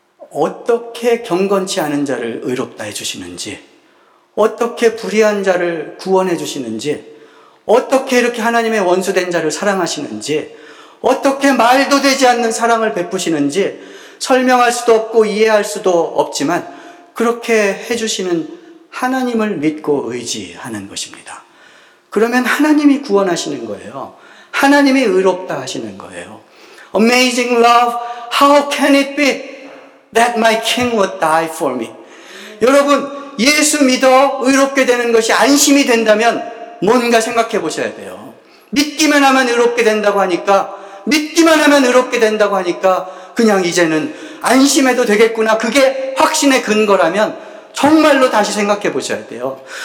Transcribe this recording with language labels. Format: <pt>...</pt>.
<ko>어떻게 경건치 않은 자를 의롭다 해주시는지, 어떻게 불의한 자를 구원해 주시는지, 어떻게 이렇게 하나님의 원수된 자를 사랑하시는지, 어떻게 말도 되지 않는 사랑을 베푸시는지 설명할 수도 없고 이해할 수도 없지만 그렇게 해주시는 하나님을 믿고 의지하는 것입니다. 그러면 하나님이 구원하시는 거예요. 하나님이 의롭다 하시는 거예요.</ko> <en>Amazing love, how can it be that my king would die for me?</en> <ko>여러분, 예수 믿어 의롭게 되는 것이 안심이 된다면 뭔가 생각해 보셔야 돼요. 믿기만 하면 의롭게 된다고 하니까, 믿기만 하면 의롭게 된다고 하니까 그냥 이제는 안심해도 되겠구나, 그게 확신의 근거라면 정말로 다시 생각해 보셔야 돼요.</ko>